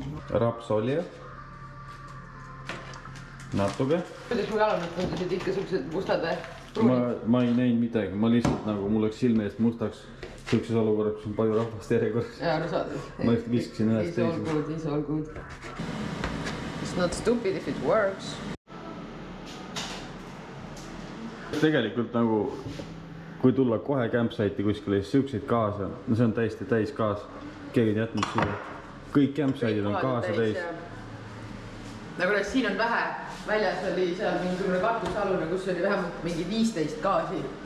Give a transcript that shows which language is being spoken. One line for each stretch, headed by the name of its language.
Estonian: Rapsolje. Natuke. Kuidas mul alamid tundusid ikka siuksed mustad või? Pruunid? Ma ei näinud midagi. Ma lihtsalt nagu mul läks silme eest mustaks. Siukses olukorras, kus on palju rahvast järjekorras. Jaa, aru saadud. Ma just viskasin ühest teisest.
English: It's all good. It's not stupid if it works.
Estonian: Tegelikult nagu, kui tulla kohe campsite'i kuskile, siis siukseid kaasa, no see on täiesti täis kaas. Keegi ei jätnud siia. Kõik campsite'id on kaasa täis. Nagu näiteks siin on vähe. Väljas oli seal mingisugune katusalune, kus oli vähemalt mingi 15 gaasi.